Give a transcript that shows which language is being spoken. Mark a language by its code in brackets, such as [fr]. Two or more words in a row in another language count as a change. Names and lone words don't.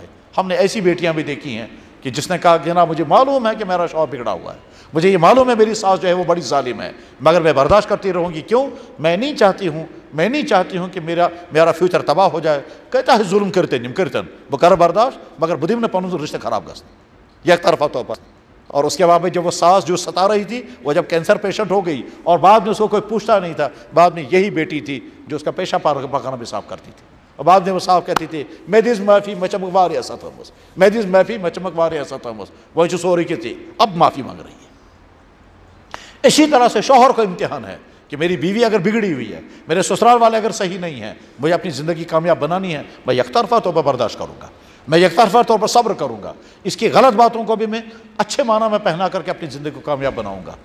[ur] ہم نے ایسی بیٹیاں بھی دیکھی ہیں کہ جس نے کہا کہ نا مجھے معلوم ہے کہ میرا شوہر بگڑا ہوا ہے, مجھے یہ معلوم ہے میری ساس جو ہے وہ بڑی ظالم ہے, مگر میں برداشت کرتی رہوں گی. کیوں؟ میں نہیں چاہتی ہوں کہ میرا فیوچر تباہ ہو جائے. کہتا ہے ظلم کرتے [ks] نم کرتن وہ کر برداشت مگر بدیم نے پنن رشتہ خراب گژھن [ur] یک طرفہ طور پر. اور اس کے بعد میں جب وہ ساس جو ستا رہی تھی وہ جب [en] cancer patient [ur] ہو گئی اور بعد میں اس کو کوئی پوچھتا نہیں تھا، بعد میں یہی بیٹی تھی جو اس کا پیشہ پکانا بھی صاف کرتی تھی، اور بعد میں وہ صاف کہتی تھی [ks] میں دس معافی مچمک واریاہ ستمس، میں دس معافی مچمک واریاہ ستمس، [ur] وہ جو سوری کی تھی اب معافی مانگ رہی ہے۔ اسی طرح سے شوہر کا امتحان ہے کہ میری بیوی اگر بگڑی ہوئی ہے، میرے سسرال والے اگر صحیح نہیں ہیں، مجھے اپنی زندگی کامیاب بنانی ہے، میں یک طرفہ طور پر برداشت کروں گا، میں یک طرفہ طور پر صبر کروں گا، اس کی غلط باتوں کو بھی میں اچھے معنی میں پہنا کر کے اپنی زندگی کو کامیاب بناؤں گا۔